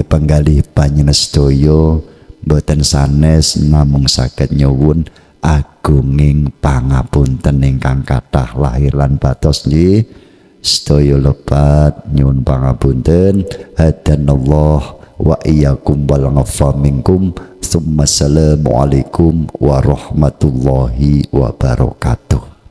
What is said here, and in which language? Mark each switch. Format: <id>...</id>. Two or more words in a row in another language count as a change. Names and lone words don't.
<jv>penggalih panjenengan sedaya mboten sanes namung saged nyuwun agunging pangapunten ingkang kathah lahir lan batos nggih sedaya lepat nyuwun pangapunten</jv> <ar>هدانا الله وإياكم والغفا منكم ثم السلام عليكم ورحمة الله وبركاته.</ar>